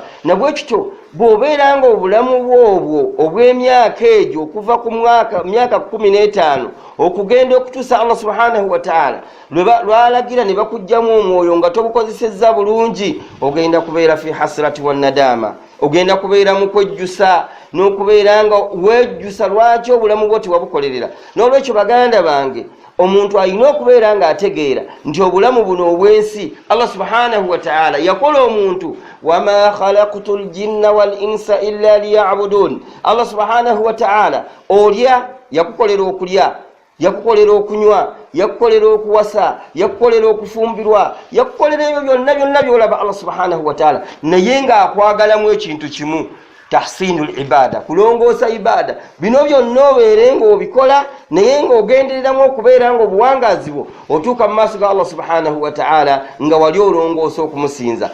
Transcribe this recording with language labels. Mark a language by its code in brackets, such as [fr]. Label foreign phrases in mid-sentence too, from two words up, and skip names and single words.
[lg] Nabwe kityo bw'obeera nga obulamu bwobwo obw'emyaka egyo okuva ku myaka 15 okugenda okutuusa [ar] الله سبحانه وتعالى [lg] lwalagira ne bakugjamu omwoyo nga tobukozesezza bulungi, ogenda kubeera [ar] في حسرة وندامة, [lg] ogenda kubeera mu kwejjusa n'okubeera nga wejjusa lwaki obulamu bwo tewabukolerera. N'olwekyo baganda bange, omuntu alina okubeera nga ategeera nti obulamu buno obwensi [ar] الله سبحانه وتعالى [lg] yakola omuntu, [ar] وما خلقت الجن والإنس إلا ليعبدون. الله سبحانه وتعالى [lg] olya, yakukolera okulya, yakukolera okunywa, yakukolera okuwasa, yakukolera okufumbirwa, yakukolera ebyo byonna byolaba [ar] الله سبحانه وتعالى, [lg] naye nga akwagalamu ekintu kimu, [ar] تحسين العبادة, [lg] kulongoosa ibada. Bino byonna obeere ng'obikola naye ng'ogendereramu okubeera nga obuwangaazi bwo otuuka mu maaso ga [ar] الله سبحانه وتعالى [lg] nga wali olongoosa okumusinza.